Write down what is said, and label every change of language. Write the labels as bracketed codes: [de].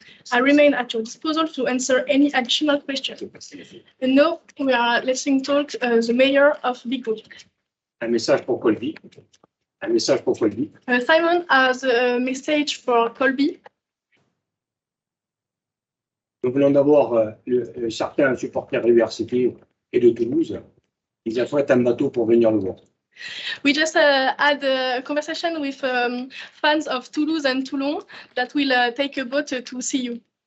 [en] I remain at your disposal to answer any additional questions. And now we are letting talk the mayor of Bigouille. [fr] Un message pour Colby. Un message pour Colby. [en] Simon has a message for Colby. [fr] Nous venons d'avoir certains supporters de l'URCT et de Toulouse. Ils affrètent un bateau pour venir nous voir. [en] We just had a conversation with fans of Toulouse and Toulon that will take a boat to see you.